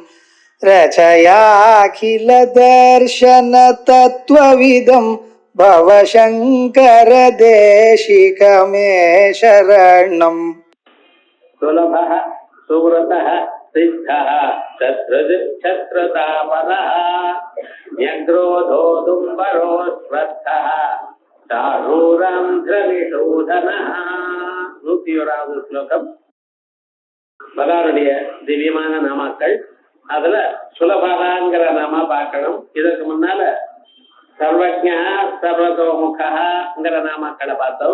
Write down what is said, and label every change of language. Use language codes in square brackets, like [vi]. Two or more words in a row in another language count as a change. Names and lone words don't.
[sa] रचयाखिल दर्शन तत्त्वविदं भवशङ्कर देशिकमे शरणम् सुलभः सुव्रतः सिद्धः छत्रतापनः न्यग्रोधोदुम्बरो स्वस्थः சாரூராந்திரவிஷூதனः. [ta] 101வது ஸ்லோகம். பகவானுடைய திவ்யமான நாமாக்கள். அதுல சுலபகாங்கிற நாமா பார்க்கணும். இதற்கு முன்னால சர்வஜ்ஞா சர்வதோமுகங்கிற நாமாக்களை பார்த்தோம்.